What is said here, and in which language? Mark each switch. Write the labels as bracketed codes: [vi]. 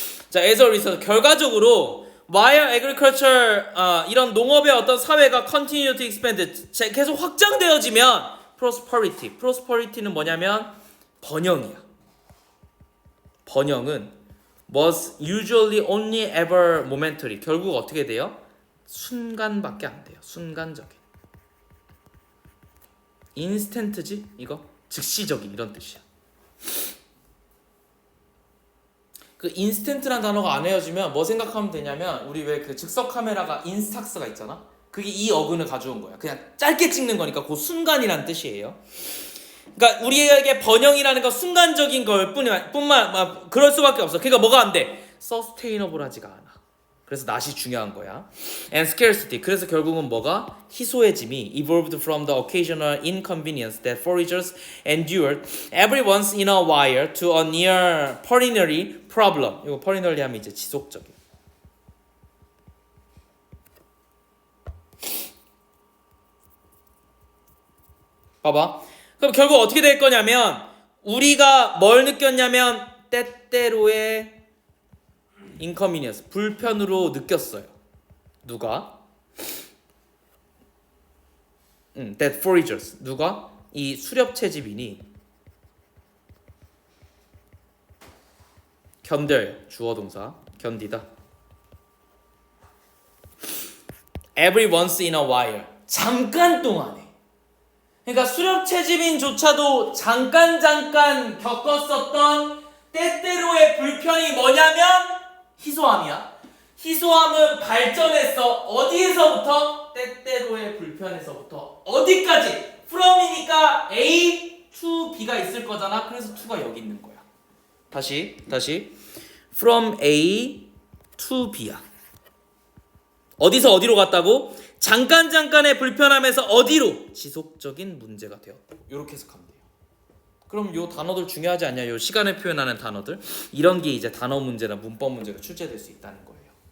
[ko] 자, [en] as a result, [ko] 결과적으로 [en] while agriculture [ko] 이런 농업의 어떤 사회가 [en] continue to expand [ko] 계속 확장되어지면 prosperity는 뭐냐면 번영이야. 번영은 [en] was usually only ever momentary. [ko] 결국 어떻게 돼요? 순간밖에 안 돼요. 순간적인. instant지 이거 즉시적인 이런 뜻이야. 그 인스턴트란 단어가 안 헤어지면 뭐 생각하면 되냐면 우리 왜 그 즉석 카메라가 인스탁스가 있잖아. 그게 이 어근을 가져온 거야. 그냥 짧게 찍는 거니까 그 순간이란 뜻이에요. 그러니까 우리에게 번영이라는 건 순간적인 걸 뿐만 그럴 수밖에 없어. 그러니까 뭐가 안 돼? 서스테이너블하지가 않아. 그래서 낫이 중요한 거야. And scarcity. 그래서 결국은 뭐가? 희소해짐이 [en] evolved from the occasional inconvenience that foragers endured every once in a while to a near perennial problem. [ko] 이거 perennially 하면 이제 지속적인. 봐봐. 그럼 결국 어떻게 될 거냐면 우리가 뭘 느꼈냐면 때때로의 inconvenience, 불편으로 느꼈어요. 누가? [en] that foragers. [ko] 누가? 이 수렵 채집인이 견뎌요. 주어 동사. 견디다. [en] every once in a while. [ko] 잠깐 동안에. 그러니까 수렵 채집인조차도 잠깐 겪었었던 때때로의 불편이 뭐냐면 희소함이야. 희소함은 발전했어. 어디에서부터? 때때로의 불편에서부터 어디까지? from이니까 A to B가 있을 거잖아. 그래서 to가 여기 있는 거야. 다시 from A to B야. 어디서 어디로 갔다고? 잠깐의 불편함에서 어디로? 지속적인 문제가 되었다. 이렇게 해석하면 돼요. 그럼 요 단어들 중요하지 않냐? 요 시간을 표현하는 단어들 이런 게 이제 단어 문제나 문법 문제가 출제될 수 있다는 거예요.